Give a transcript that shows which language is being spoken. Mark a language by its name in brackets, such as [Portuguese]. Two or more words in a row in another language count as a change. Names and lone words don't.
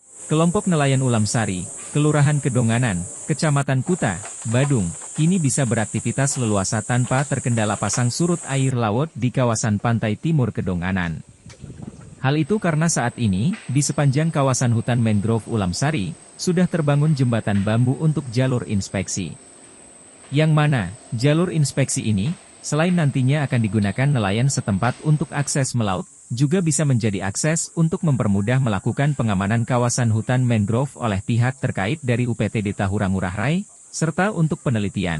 [Indonesian] Kelompok nelayan Ulam Sari, Kelurahan Kedonganan, Kecamatan Kuta, Badung, kini bisa beraktivitas leluasa tanpa terkendala pasang surut air laut di kawasan pantai timur Kedonganan. Hal itu karena saat ini, di sepanjang kawasan hutan mangrove Ulam Sari, sudah terbangun jembatan bambu untuk jalur inspeksi. Yang mana, jalur inspeksi ini, selain nantinya akan digunakan nelayan setempat untuk akses melaut, juga bisa menjadi akses untuk mempermudah melakukan pengamanan kawasan hutan mangrove oleh pihak terkait dari UPTD Tahura Ngurah Rai, serta untuk penelitian.